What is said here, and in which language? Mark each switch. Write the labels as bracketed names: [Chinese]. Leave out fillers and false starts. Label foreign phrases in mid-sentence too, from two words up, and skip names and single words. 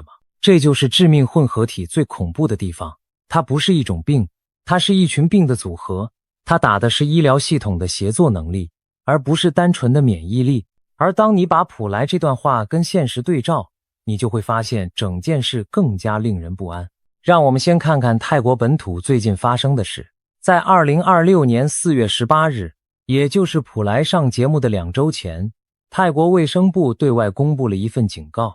[Chinese] 這就是致命混合體最恐怖的地方，它不是一種病，它是一群病的組合，它打的是醫療系統的協作能力，而不是单純的免疫力。而當你把普萊這段話跟現實對照，你就會發現整件事更加令人不安。讓我們先看看泰國本土最近發生的事。在2026年4月18日，也就是普萊上節目的2周前，泰國衛生部對外公布了一份警告。